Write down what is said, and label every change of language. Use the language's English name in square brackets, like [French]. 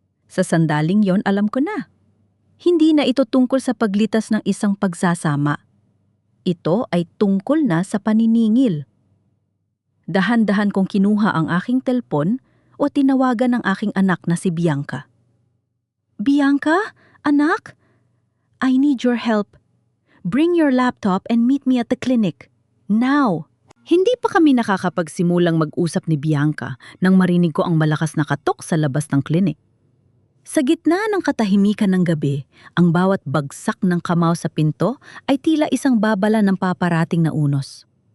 [Filipino] Sa sandaling yon, alam ko na. Hindi na ito tungkol sa paglitas ng isang pagsasama. Ito ay tungkol na sa paniningil. Dahan-dahan kong kinuha ang aking telpon o tinawagan ng aking anak na si Bianca. [English] Bianca? Anak? I need your help. Bring your laptop and meet me at the clinic. Now! [Filipino] Hindi pa kami nakakapagsimulang mag-usap ni Bianca nang marinig ko ang malakas na katok sa labas ng klinik. Sa gitna ng katahimikan ng gabi, ang bawat bagsak ng kamao sa pinto ay tila isang babala ng paparating na unos.